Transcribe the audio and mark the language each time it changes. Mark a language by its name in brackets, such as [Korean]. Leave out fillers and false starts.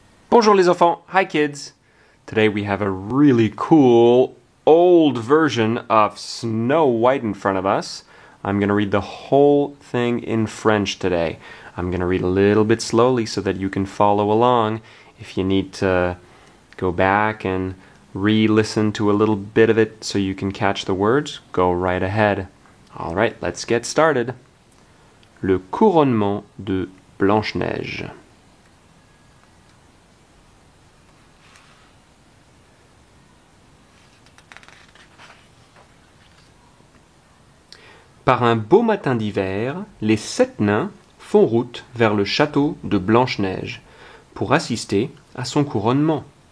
[French] Bonjour les enfants, [English] hi kids! Today we have a really cool old version of Snow White in front of us. I'm going to read the whole thing in French today. I'm going to read a little bit slowly so that you can follow along. If you need to go back and re-listen to a little bit of it so you can catch the words, go right ahead. All right, let's get started. [French] Le couronnement de Blanche-Neige. Par un beau matin d'hiver, les 7 nains font route vers le château de Blanche-Neige pour assister à son couronnement.